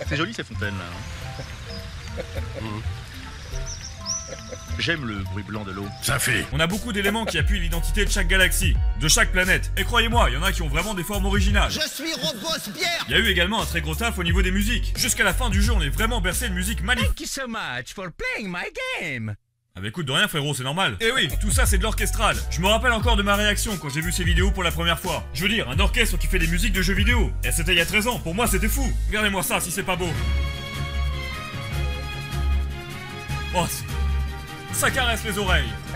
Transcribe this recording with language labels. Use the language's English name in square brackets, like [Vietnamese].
[French] C'est joli ces fontaines là. J'aime le bruit blanc de l'eau. Ça fait. On a beaucoup d'éléments qui appuient l'identité de chaque galaxie, de chaque planète. Et croyez-moi, il y en a qui ont vraiment des formes originales. Je suis Robespierre. Il y a eu également un très gros taf au niveau des musiques. Jusqu'à la fin du jeu, on est vraiment bercé de musique magnifique. [English] Thank you so much for playing my game. [French] Ah bah écoute, de rien frérot, c'est normal. Et oui, tout ça c'est de l'orchestral. Je me rappelle encore de ma réaction quand j'ai vu ces vidéos pour la première fois. Je veux dire, un orchestre qui fait des musiques de jeux vidéo. Et c'était il y a 13 ans, pour moi c'était fou. Regardez-moi ça si c'est pas beau. Oh, ça caresse les oreilles.